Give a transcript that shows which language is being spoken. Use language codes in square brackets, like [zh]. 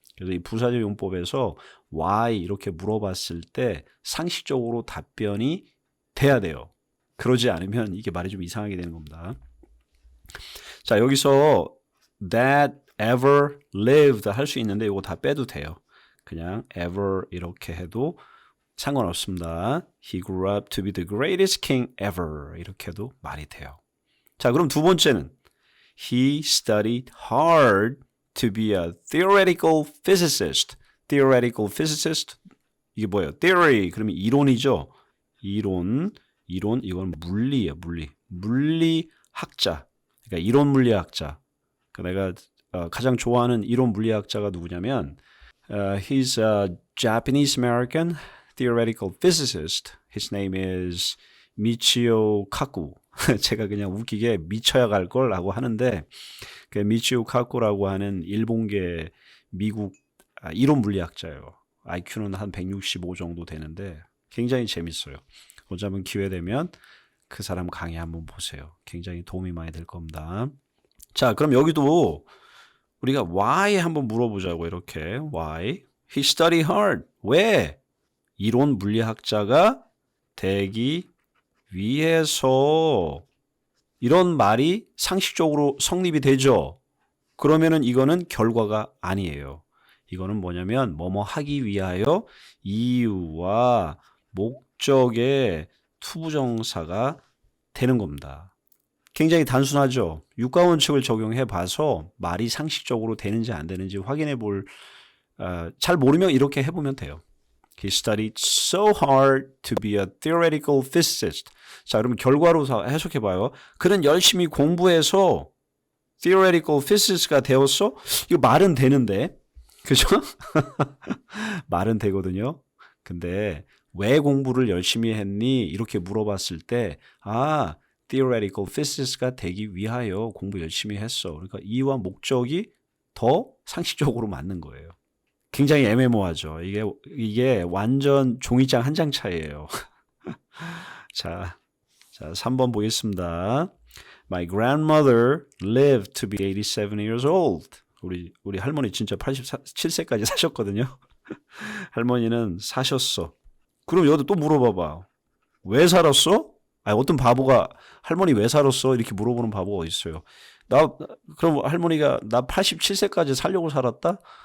[ko] 그래서 이 부사적 용법에서 why 이렇게 물어봤을 때 상식적으로 답변이 돼야 돼요. 그러지 않으면 이게 말이 좀 이상하게 되는 겁니다. 자, 여기서 [en] that ever lived [ko] 할 수 있는데 이거 다 빼도 돼요. 그냥 ever 이렇게 해도 상관없습니다. [en] He grew up to be the greatest king ever [ko] 이렇게 해도 말이 돼요. 자, 그럼 두 번째는 [en] He studied hard to be a theoretical physicist. [ko] Theoretical physicist 이게 뭐예요? Theory 그러면 이론이죠. 이론 이건 물리예요. 물리학자. 그러니까 이론 물리학자. 내가 가장 좋아하는 이론 물리학자가 누구냐면 [en] he's a Japanese American theoretical physicist. His name is 미치오 카쿠. [ko] 제가 그냥 웃기게 미쳐야 갈 거라고 하는데 그 미치오 카쿠라고 하는 일본계 미국 이론 물리학자예요. IQ는 한 165 정도 되는데 굉장히 재밌어요. 어쩌면 기회 되면 그 사람 강의 한번 보세요. 굉장히 도움이 많이 될 겁니다. 자, 그럼 여기도 우리가 why 한번 물어보자고 이렇게 why? [en] He studied hard. 왜? [ko] 이론 물리학자가 되기 위해서 이런 말이 상식적으로 성립이 되죠. 그러면은 이거는 결과가 아니에요. 이거는 뭐냐면 뭐뭐 하기 위하여 이유와 목적의 투부정사가 되는 겁니다. 굉장히 단순하죠. 육가원칙을 적용해 봐서 말이 상식적으로 되는지 안 되는지 확인해 볼 잘 모르면 이렇게 해보면 돼요. [en] He studied so hard to be a theoretical physicist. [ko] 자, 그러면 결과로 해석해봐요. 그는 열심히 공부해서 theoretical physicist가 되었어? 이거 말은 되는데. 그죠? 말은 되거든요. 근데 왜 공부를 열심히 했니? 이렇게 물어봤을 때, theoretical physicist가 되기 위하여 공부 열심히 했어. 그러니까 이유와 목적이 더 상식적으로 맞는 거예요. 굉장히 애매모호하죠. 이게 완전 종이장 한 장 차이예요. 자, 3번 보겠습니다. [en] My grandmother lived to be 87 years old. [ko] 우리 할머니 진짜 87세까지 사셨거든요. 할머니는 사셨어. 그럼 여기도 또 물어봐봐. 왜 살았어? 어떤 바보가 할머니 왜 살았어? 이렇게 물어보는 바보가 어디 있어요. 그럼 할머니가 나 87세까지 살려고 살았다?